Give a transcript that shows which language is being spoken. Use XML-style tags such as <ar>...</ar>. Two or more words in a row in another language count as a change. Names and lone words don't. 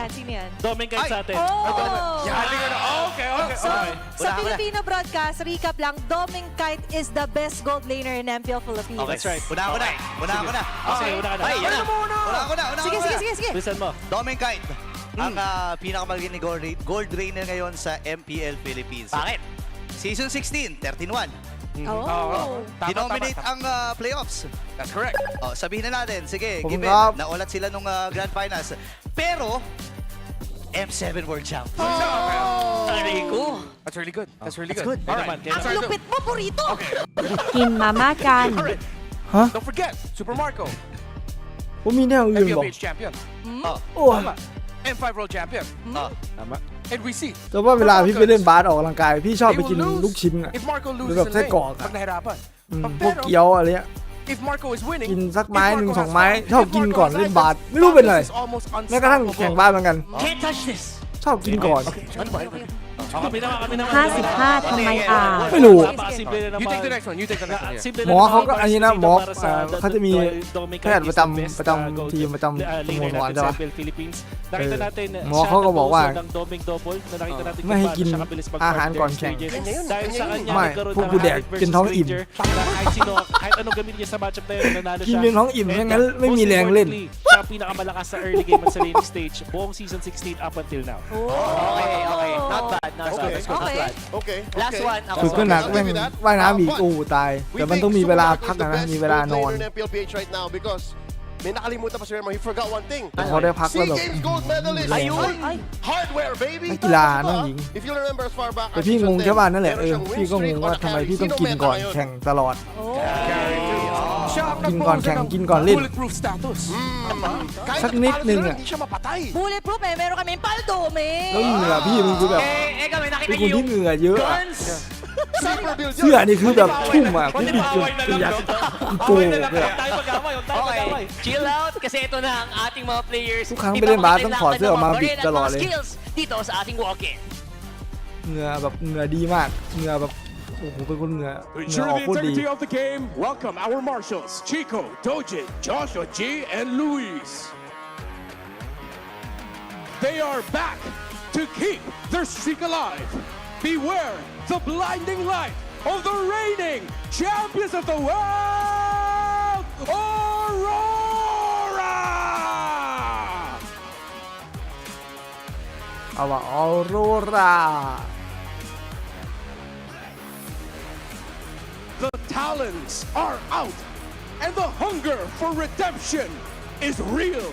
<tl>yan? Sino yan? Doming kahit sa atin.</tl> <en>Okay. So,</en> <tl>sa Filipino broadcast, recap lang,</tl> <en>Doming Kite is the best gold laner in MPL Philippines. Oh, that's right.</en> <tl>Una ako na. Okay, una ka na. Sige. Listen mo. Doming Kite, ang pinakamagaling gold trainer ngayon sa MPL Philippines. Bakit? Season 16, 13-1. Dinominate ang playoffs.</tl> <en>That's correct.</en> <tl>Sabihin na natin, sige, Pumangap. given, naulat sila nung Grand Finals. Pero,</tl> <en>M7 World Champ. That's really good. That's really That's good. good. All right.</en> <tl>Ang lupit mo, Purito! Kinmamakan. Ha?</tl> <en>Don't forget, Super Marco,</en> <th>ผมมีแนวอื่นบอก</th> <en>MPLPH champion,</en> <th>โอ้ย</th> <en>M5 world champion, and we see</en> <th>แต่ว่าเวลาพี่ไปเล่นบาสออกกำลังกายพี่ชอบไป</th> <en>they</en> <th>กิน</th> <en>will</en> <th>ลูก</th> <en>lose</en> <th>ชิ้นอะ</th> <en>if Marco</en> <th>หรือ</th> <en>loses</en> <th>แบบ</th> <en>in</en> <th>ไส้</th> <en>lane</en> <th>กรอกอะ</th> <tl>pag nahirapan.</tl> <th>พวกเกี๊ยวอะไรเงี้ย</th> <en>If Marco is winning,</en> <th>กินสักไม้หนึ่งสองไม้ชอบกินก่อนเล่นบาสไม่รู้เป็นไรแม้กระทั่งแข่งบาสเหมือนกัน</th> <en>Can't touch this.</en> <th>ชอบกินก่อน</th> <tl>Kami naman.</tl> <th>55 ทำไมอ่ะ ไม่รู้</th> <en>You take the next one. You take the next one. Yeah.</en> <th>หมอเขาก็อันนี้นะหมอเขาจะมีแพทย์ประจำทีมประจำสโมสรใช่ปะ</th> <tl>Nakita natin,</tl> <th>หมอเขาก็บอกว่า</th> <tl>ng doming double na nakita natin</tl> <th>ไม่ให้กิน</th> <tl>siya kabilis mag-part</tl> <th>อาหารก่อนแข่ง</th> <tl>Dahil sa kanya,</tl> <th>ไม่</th> <tl>nagkaroon</tl> <th>พวก</th> <tl>ng</tl> <th>กูแดก</th> <tl>height</tl> <th>กิน</th> <tl>versus</tl> <th>ท้องอิ่ม</th> <tl>Ranger. Kahit anong gamitin niya sa matchup na yun, nanalo</tl> <th>กิน</th> <tl>siya.</tl> <th>เป็นท้องอิ่มงั้นไม่มี</th> <en>Most</en> <th>แรงเล่น</th> <tl>importantly, siya ang pinakamalakas sa</tl> <en>early game</en> <tl>at sa</tl> <en>lane stage</en> <tl>buong season 16</tl> <en>up until now. Okay. Not bad. Okay. Last one.</en> <th>ฝึกก็หนักแม่งว่ายน้ำอีกโอ้ตายแต่มันต้องมีเวลาพักนะมีเวลานอน</th> <en>MPLPH right now because</en> <tl>may nakalimutan pa si Remo.</tl> <en>He forgot one thing.</en> <th>พอได้พักแล้วแบบ</th> <en>SEA Games gold medalist.</en> <tl>Ayun.</tl> <en>Hardware, baby.</en> <th>นักกีฬาน้องหญิง</th> <en>If you remember as far back</en> <th>แต่พี่งงแค่ว่านั่นแหละพี่ก็งงว่าทำไมพี่ต้องกินก่อนแข่งตลอด กินก่อนแข่งกินก่อนเล่น</th> <en>Bulletproof status.</en> <th>สักนิดนึงอะ</th> <tl>Hindi siya mapatay. Bulletproof eh, meron kami paldo,</tl> <th>แล้วเหงื่อพี่มันคือแบบ</th> <tl>kami</tl> <th>เป็น</th> <tl>nakita</tl> <th>คน</th> <tl>niyo</tl> <th>ที่เหงื่อเยอะอะ</th> <en>Super build</en> <th>เสื้อนี่คือแบบพุ่มอะพี่บิดจนเปียกโกงเลยอะ</th> <tl>Okay,</tl> <en>chill out</en> <tl>kasi ito na ang ating mga players.</tl> <th>ทุกครั้งไปเล่นบาสต้องถอดเสื้อออกมาบิดตลอดเลย</th> <tl>skills dito sa ating walk-in.</tl> <th>เหงื่อแบบเหงื่อดีมากเหงื่อแบบโอ้โหเป็นคนเหงื่อ</th> <en>To</en> <th>เหงื่อ</th> <en>ensure</en> <th>ออก</th> <en>the</en> <th>โคตรดี</th> <en>integrity of the game, welcome our marshals, Chico, Dojin, Joshua G, and Luis. They are back to keep their streak alive. Beware the blinding light of the reigning champions of the world, RORA!</en> <th>เอาว่าออโรรา</th> <en>The talents are out, and the hunger for redemption is real.</en>